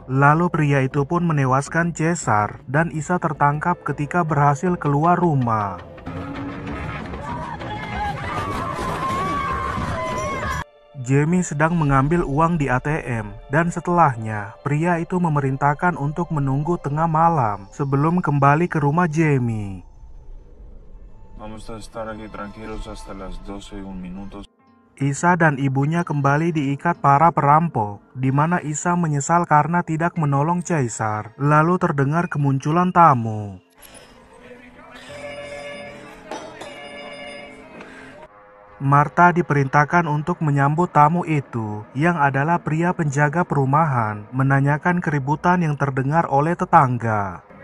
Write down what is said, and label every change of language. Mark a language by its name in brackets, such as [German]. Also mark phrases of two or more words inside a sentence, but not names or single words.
[Indonesian] Lalu pria itu pun menewaskan Caesar dan Isa tertangkap ketika berhasil keluar rumah. Jamie sedang mengambil uang di ATM dan setelahnya pria itu memerintahkan untuk menunggu tengah malam sebelum kembali ke rumah Jamie. [Spanish] Vamos a estar aquí tranquilos hasta las 12:01. [Indonesian] Isa dan ibunya kembali diikat para perampok, di mana Isa menyesal karena tidak menolong Caesar. Lalu terdengar kemunculan tamu. Martha diperintahkan untuk menyambut tamu itu, yang adalah pria penjaga perumahan, menanyakan keributan yang terdengar oleh tetangga.